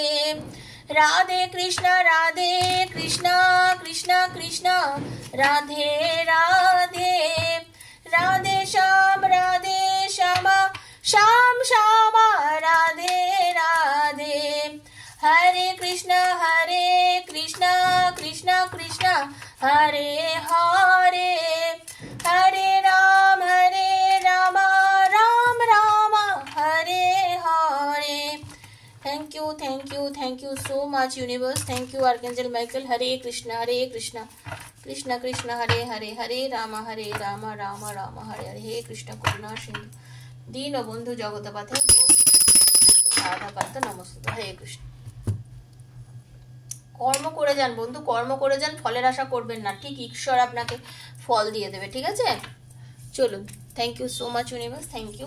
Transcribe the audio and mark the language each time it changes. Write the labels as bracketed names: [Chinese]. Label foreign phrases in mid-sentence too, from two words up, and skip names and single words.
[Bangla] রাধে কৃষ্ণ কৃষ্ণ কৃষ্ণ রাধে রাধে, রাধে শ্যাম শ্যাম শ্যাম রাধে রাধে। হরে কৃষ্ণ কৃষ্ণ কৃষ্ণ কৃষ্ণ হরে হরে হরে রাম রাম রাম হরে হরে। [English] Thank you so much universe. Thank you Archangel Michael. Hare Krishna Krishna Krishna Hare Hare Hare Rama Rama Rama Hare Hare। [Sanskrit] হে কৃষ্ণ করুণা সিন্ধু দীন বন্ধু জগৎপথে রাধা কান্ত নমস্তে। [Bangla] হরে কৃষ্ণ। কর্ম করে যান বন্ধু, কর্ম করে যান, ফলের আশা করবেন না, ঠিক ঈশ্বর আপনাকে ফল দিয়ে দেবে, ঠিক আছে? চলুন, [English] Thank you so much universe, thank you.